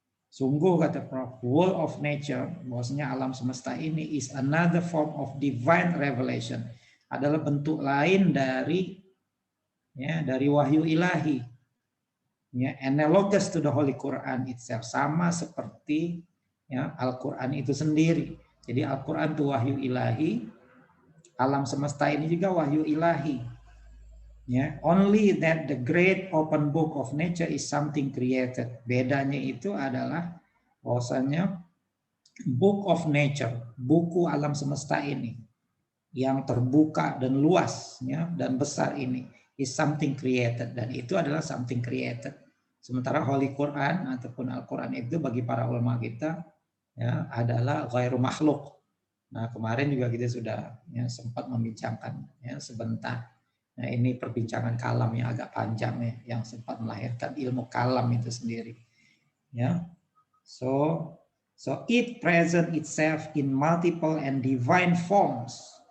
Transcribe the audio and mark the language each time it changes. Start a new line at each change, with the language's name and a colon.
Indonesian: Sungguh kata Prof,
English: world of nature,
Indonesian: bahwasanya alam semesta ini
English: is another form of divine revelation,
Indonesian: adalah bentuk lain dari wahyu ilahi. Ya,
English: analogous to the Holy Quran itself,
Indonesian: sama seperti ya Al-Quran itu sendiri. Jadi Al-Quran itu wahyu ilahi, alam semesta ini juga wahyu ilahi. Ya,
English: only that the great open book of nature is something created.
Indonesian: Bedanya itu adalah bahwasanya
English: book of nature,
Indonesian: buku alam semesta ini yang terbuka dan luas ya dan besar ini
English: is something created,
Indonesian: dan itu adalah
English: something created.
Indonesian: Sementara Holy Quran ataupun Al-Quran itu bagi para ulama kita ya adalah ghairu makhluk. Nah, kemarin juga kita sudah ya, sempat membincangkan ya sebentar. Nah, ini perbincangan kalam yang agak panjang ya, yang sempat melahirkan ilmu kalam itu sendiri. Ya.
English: So it present itself in multiple and divine forms.